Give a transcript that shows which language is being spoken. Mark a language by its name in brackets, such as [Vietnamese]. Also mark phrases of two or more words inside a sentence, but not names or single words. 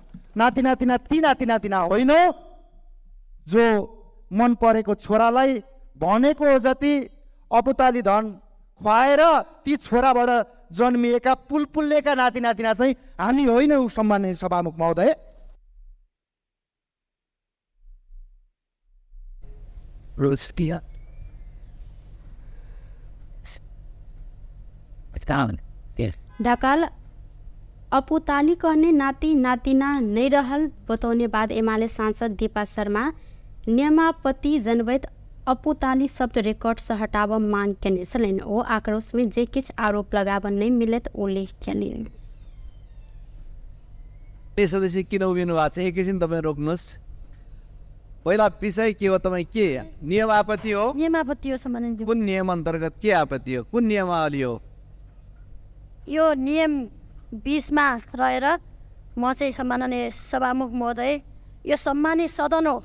[Nepali] नाति नातिना ती नाति नातिना होइन जो मन परेको छोरालाई भनेको जति अपुताली धन खुवाएर ती छोराबाट जन्मिएका पुलपुल्लेका नाति नातिना चाहिँ हामी होइनौँ। सम्माननीय सभामुख महोदय, [Maithili] ढकाल अपुताली कहने नाति नातिना नहीं रहल बताउने बाद एमाले सांसद दीपा शर्मा नियमापति जनवैत अपुताली शब्द रिकॉर्ड से हटाव मांग केने छलैन। ओ आक्रोश में जे किछ आरोप लगावन नहीं मिलत उल्लेख केलिन्। [Nepali] सदस्य किन उभिनु भएको छ? एकैछिन तपाईँ रोक्नुहोस्। पहिला विषय के हो? तपाईँ के नियम आपत्ति हो? नियम आपत्ति हो सम्माननीय। कुन नियम अन्तर्गत के आपत्ति हो? कुन नियमावली हो? यो नियम 20 मा रहेर म चाहिँ सम्माननीय सभामुख महोदय, यो सम्मानित सदन हो।